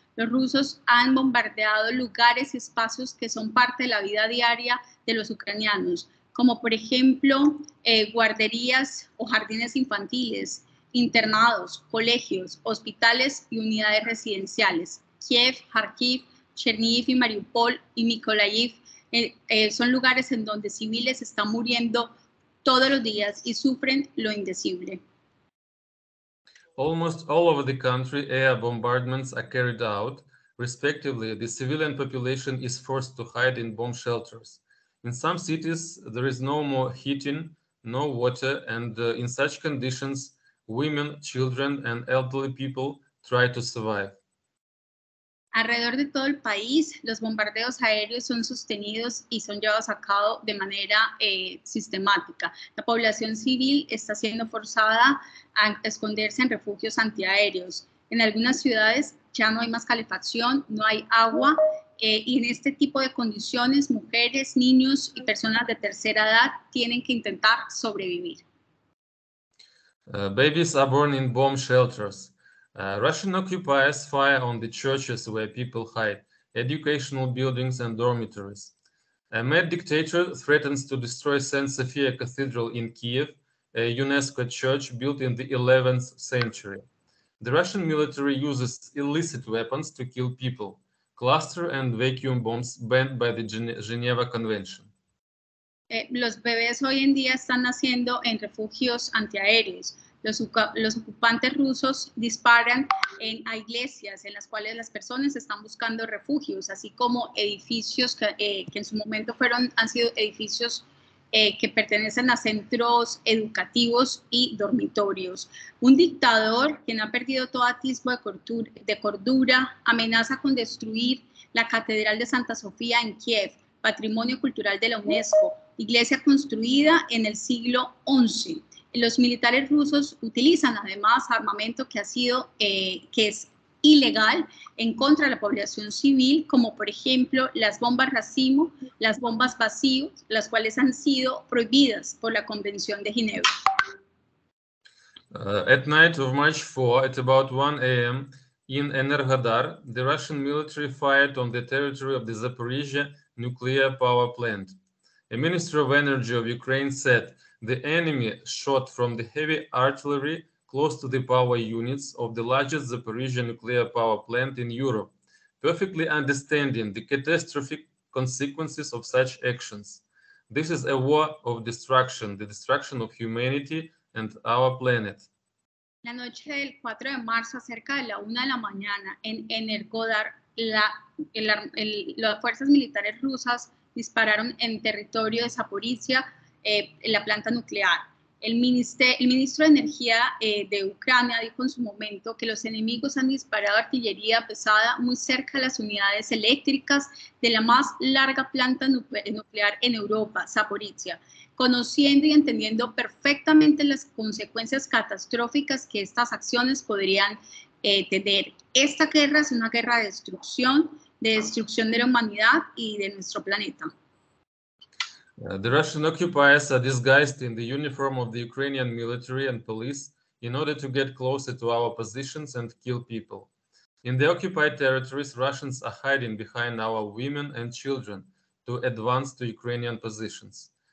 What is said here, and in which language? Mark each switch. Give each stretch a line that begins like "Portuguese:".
Spanish: Los rusos han bombardeado lugares y espacios que son parte de la vida diaria de los ucranianos, como por ejemplo guarderías o jardines infantiles, internados, colegios, hospitales y unidades residenciales. Kiev, Kharkiv, Chernihiv y Mariupol y Mykolaiv son lugares en donde civiles están muriendo todos los días y sufren lo indecible.
English: Almost all over the country, air bombardments are carried out. Respectively, the civilian population is forced to hide in bomb shelters. In some cities, there is no more heating, no water, and in such conditions, women, children, and elderly people try to survive.
Spanish: Alrededor de todo el país, los bombardeos aéreos son sostenidos y son llevados a cabo de manera sistemática. La población civil está siendo forzada a esconderse en refugios antiaéreos. En algunas ciudades ya no hay más calefacción, no hay agua, y en este tipo de condiciones, mujeres, niños y personas de tercera edad tienen que intentar sobrevivir.
English: Babies are born in bomb shelters. Russian occupiers fire on the churches where people hide, educational buildings and dormitories. A mad dictator threatens to destroy St. Sophia Cathedral in Kiev, a UNESCO church built in the 11th century. The Russian military uses illicit weapons to kill people, cluster and vacuum bombs banned by the Geneva Convention.
Spanish: Los bebés hoy en día están naciendo en refugios antiaéreos. Los ocupantes rusos disparan a iglesias en las cuales las personas están buscando refugios, así como edificios que en su momento han sido edificios que pertenecen a centros educativos y dormitorios. Un dictador quien ha perdido todo atisbo de cordura amenaza con destruir la Catedral de Santa Sofía en Kiev, patrimonio cultural de la UNESCO, iglesia construida en el siglo XI. Los militares rusos utilizan además armamento que es ilegal en contra de la población civil, como por ejemplo las bombas racimo, las bombas vacío, las cuales han sido prohibidas por la Convención de Ginebra.
English: At night of March 4, at about 1 a.m. in Enerhodar, the Russian military fired on the territory of the Zaporizhia nuclear power plant. A Minister of Energy of Ukraine said the enemy shot from the heavy artillery close to the power units of the largest Zaporizhia nuclear power plant in Europe, perfectly understanding the catastrophic consequences of such actions. This is a war of destruction, the destruction of humanity and our planet.
Spanish: La noche del 4 de marzo, cerca de la 1 de la mañana, en Enerhodar, las fuerzas militares rusas dispararon en territorio de Zaporizhia la planta nuclear. El ministro de Energía de Ucrania dijo en su momento que los enemigos han disparado artillería pesada muy cerca de las unidades eléctricas de la más larga planta nuclear en Europa, Zaporizhia, conociendo y entendiendo perfectamente las consecuencias catastróficas que estas acciones podrían tener. Esta guerra es una guerra de destrucción de la humanidad y de nuestro planeta.
English: The Russian occupiers are disguised in the uniform of the Ukrainian military and police in order to get closer to our positions and kill people. In the occupied territories, Russians are hiding behind our women and children to advance to Ukrainian positions.